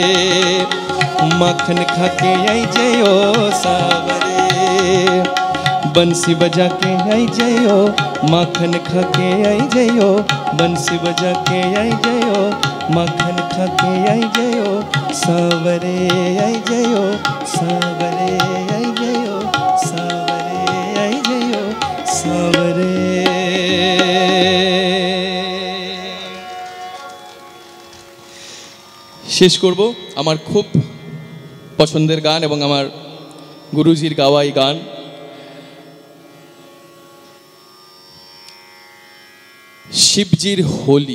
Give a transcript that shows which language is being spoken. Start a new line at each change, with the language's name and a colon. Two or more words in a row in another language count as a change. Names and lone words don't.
Hindi: मक्खन खा के आई जयो सावरे बंसी बजा के आई जयो मक्खन खा के आई जयो बंसी बजा के आई जयो मक्खन खा के आई जयो सावरे आई जयो सावरे आई जयो सावरे आई जयो सावरे
Bangla: শেষ করব আমার খুব পছন্দের গান এবং আমার গুরুজির গাওয়া এই গান শিবজির হোলি।